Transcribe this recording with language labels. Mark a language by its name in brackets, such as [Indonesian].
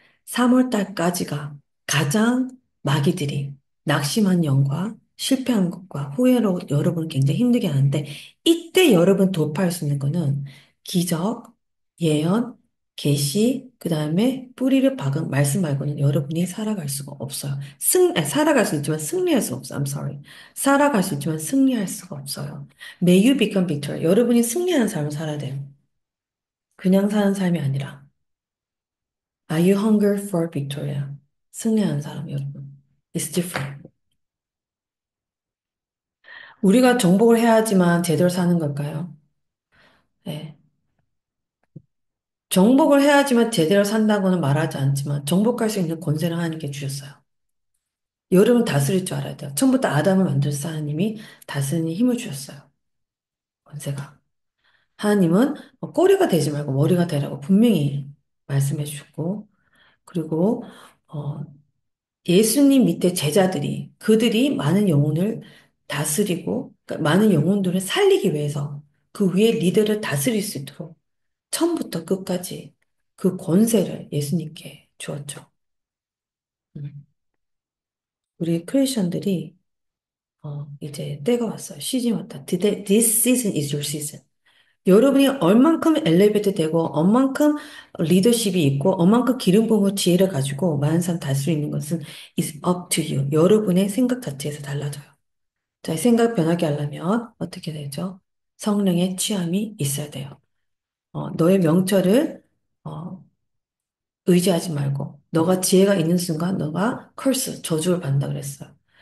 [Korean] 3월 달까지가 가장 마귀들이 낙심한 영과 실패한 것과 후회로 여러분을 굉장히 힘들게 하는데, 이때 여러분 돌파할 수 있는 거는 기적, 예언, 계시, 그 다음에 뿌리를 박은 말씀 말고는 여러분이 살아갈 수가 없어요. 살아갈 수 있지만 승리할 수 없어요. [English] I'm sorry. [Korean] 살아갈 수 있지만 승리할 수가 없어요. [English] May you become victor. [Korean] 여러분이 승리하는 삶을 살아야 돼요. 그냥 사는 삶이 아니라. [English] Are you hunger for victory? [Korean] 승리하는 사람, 여러분. [English] It's different. [Korean] 우리가 정복을 해야지만 제대로 사는 걸까요? 네. 정복을 해야지만 제대로 산다고는 말하지 않지만 정복할 수 있는 권세를 하나님께 주셨어요. 여러분 다스릴 줄 알아야 돼요. 처음부터 아담을 만드신 하나님이 다스리는 힘을 주셨어요. 권세가. 하나님은 꼬리가 되지 말고 머리가 되라고 분명히 말씀해 주셨고, 그리고 어, 예수님 밑에 제자들이, 그들이 많은 영혼을 다스리고, 그러니까 많은 영혼들을 살리기 위해서 그 위에 리더를 다스릴 수 있도록 처음부터 끝까지 그 권세를 예수님께 주었죠. 음. 우리 크리스천들이 이제 때가 왔어요. 시즌이 왔다. [English] This season is your season. [Korean] 여러분이 얼만큼 엘리베이터 되고, 얼만큼 리더십이 있고, 얼만큼 기름 부음과 지혜를 가지고 많은 사람 다스릴 수 있는 것은 [English] is up to you. [Korean] 여러분의 생각 자체에서 달라져요. 자, 생각 변하게 하려면 어떻게 되죠? 성령의 취함이 있어야 돼요. 너의 명철을 어, 의지하지 말고 너가 지혜가 있는 순간 너가 저주를 받는다 그랬어요.